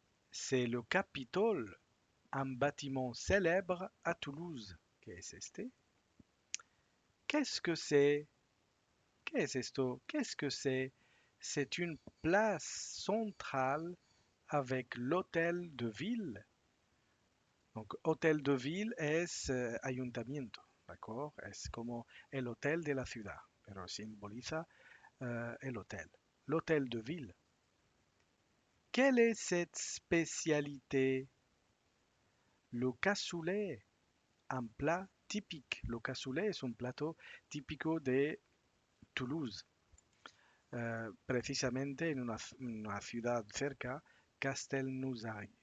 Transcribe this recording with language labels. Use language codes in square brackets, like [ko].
[fr] C'est le Capitole, un bâtiment célèbre à Toulouse. [es] ¿Qué es este? [fr] Qu'est-ce que c'est? [es] ¿Qué es esto? Qu'est-ce que c'est? [fr] C'est une place centrale avec l'hôtel de ville. Donc, hôtel de ville [es] es ayuntamiento, [fr] ¿d'accord? [es] Es como el hotel de la ciudad, pero simboliza el hotel. [fr] L'hôtel de ville. Quelle est cette spécialité? Le cassoulet, un plat typique. [es] Le cassoulet es un plato típico de Toulouse, precisamente en una ciudad cerca, Castelnaudary.